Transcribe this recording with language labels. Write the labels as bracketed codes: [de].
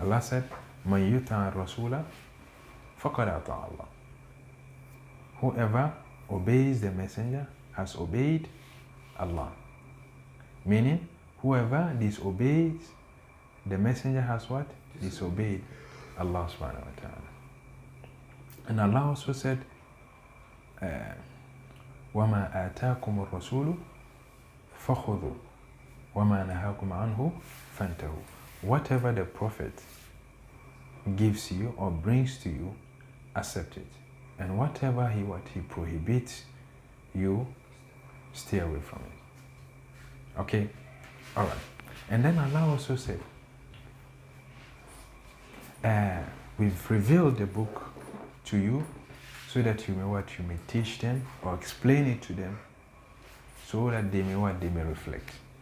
[en] Allah said, [ar] "Man yuta rasula faqad ata Allah." [en] Whoever obeys the messenger has obeyed Allah. Meaning, whoever disobeys the messenger has what? Disobeyed Allah subhanahu wa ta'ala. And Allah also said, [ar] وَمَا آتَاكُمُ الرَّسُولُ فَخُذُوا وَمَا نَهَاكُمْ عَنْهُ فَانْتَهُوا. [en] Whatever the prophet gives you or brings to you, accept it. And whatever he prohibits you, stay away from it. Okay? Alright. And then Allah also said, we've revealed the book to you so that you may teach them or explain it to them so that they may reflect.